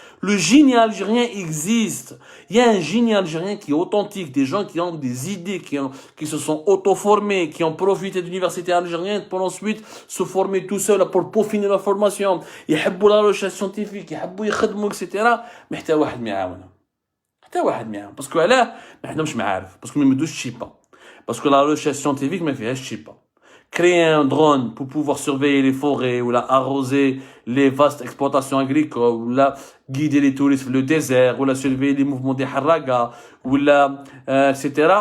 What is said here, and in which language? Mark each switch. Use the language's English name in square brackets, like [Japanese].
[French] Le génie algérien existe. Il y a un génie algérien qui est authentique, des gens qui ont des idées, qui se sont auto-formés, qui ont profité de l'université algérienne pour ensuite se former tout seul pour peaufiner la formation. [Arabic] يحبوا [French] la recherche scientifique, [Arabic] يحبوا يخدموا, etc. mais حتى واحد ما يعاونهم. حتى واحد ما يعاون. [French] parce que [Arabic] علاه ما عندهمش معارف. parce que ما يمدوش الشيبه. [French] parce que la recherche scientifique [Arabic] ما فيهاش شيبه. [French] Créer un drone pour pouvoir surveiller les forêts ou arroser les vastes exploitations agricoles ou guider les touristes dans le désert ou surveiller les mouvements des haragas ou etc.